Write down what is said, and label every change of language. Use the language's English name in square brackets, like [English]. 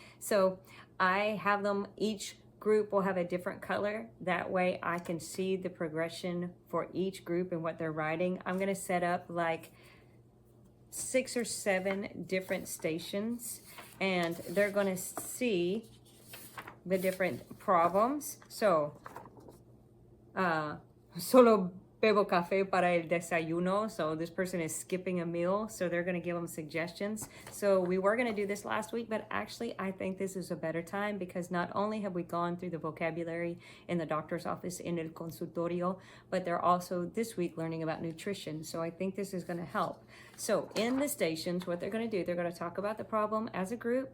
[English] So I have them, each group will have a different color. That way I can see the progression for each group and what they're writing. I'm going to set up like 6 or 7 different stations, and they're going to see the different problems. [Spanish] So solo bebo café para el desayuno. [English] So this person is skipping a meal, so they're going to give them suggestions. So we were going to do this last week, but actually I think this is a better time because not only have we gone through the vocabulary in the doctor's office in [Spanish] el consultorio, [English] but they're also this week learning about nutrition. So I think this is going to help. So in the stations, what they're going to do, they're going to talk about the problem as a group.